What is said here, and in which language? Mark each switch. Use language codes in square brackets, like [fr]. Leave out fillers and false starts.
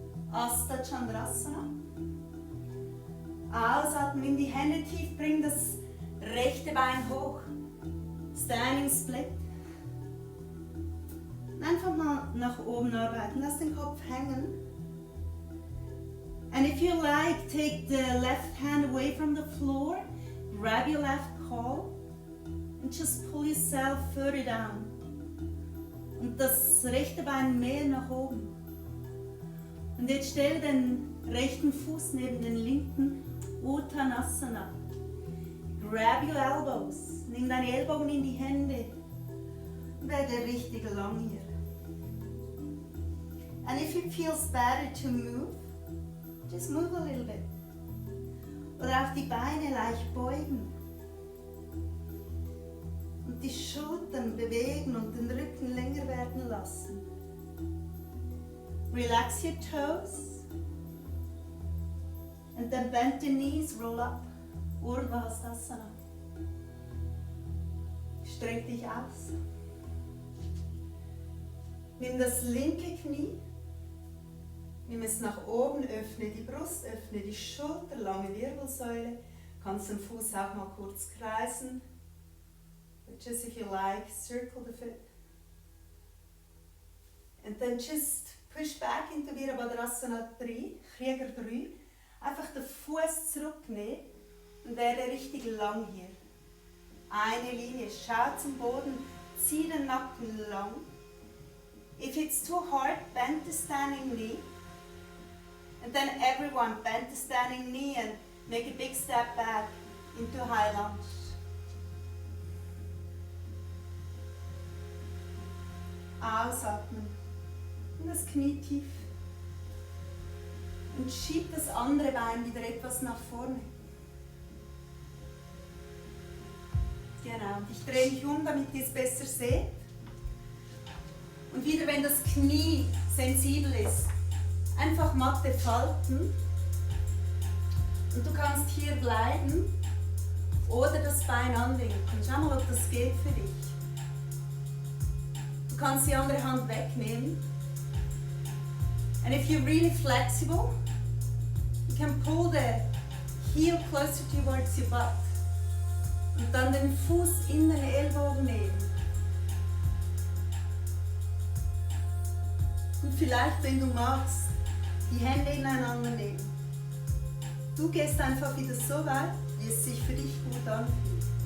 [sa] Asta Chandrasana. [de] Ausatmen, nimm die Hände tief, bring das rechte Bein hoch. Standing Split. Einfach mal nach oben arbeiten, lass den Kopf hängen. [en] And if you like, take the left hand away from the floor, grab your left calf and just pull yourself further down. [de] Und das rechte Bein mehr nach oben. Und jetzt stell den rechten Fuß neben den linken, Uttanasana. [en] Grab your elbows. [de] Nimm deine Ellbogen in die Hände. Und werde richtig lang hier. [en] And if it feels better to move, just move a little bit. [de] Oder auf die Beine leicht beugen. Und die Schultern bewegen und den Rücken länger werden lassen. [en] Relax your toes. And then bend the knees, roll up. Urdhva Hastasana. [de] Streck dich aus. Nimm das linke Knie. Nimm es nach oben, öffne die Brust, öffne die Schulter, lange Wirbelsäule. Kannst den Fuß auch mal kurz kreisen. [en] But just if you like, circle the foot. And then just push back into Virabhadrasana 3, Krieger 3. [de] Einfach den Fuß zurücknehmen und werde richtig lang hier. Eine Linie, schau zum Boden, zieh den Nacken lang. [en] If it's too hard, bend the standing knee. And then everyone bend the standing knee and make a big step back into high lunge. [de] Ausatmen. Und das Knie tief. Und schieb das andere Bein wieder etwas nach vorne. Genau, und ich drehe mich um, damit ihr es besser seht. Und wieder, wenn das Knie sensibel ist, einfach Matte falten. Und du kannst hier bleiben oder das Bein anwinkeln. Schau mal, ob das geht für dich. Du kannst die andere Hand wegnehmen. [en] And if you're really flexible, you can pull the heel closer towards your butt. [de] Und dann den Fuß in den Ellbogen nehmen. Und vielleicht, wenn du magst, die Hände ineinander nehmen. Du gehst einfach wieder so weit, wie es sich für dich gut anfühlt.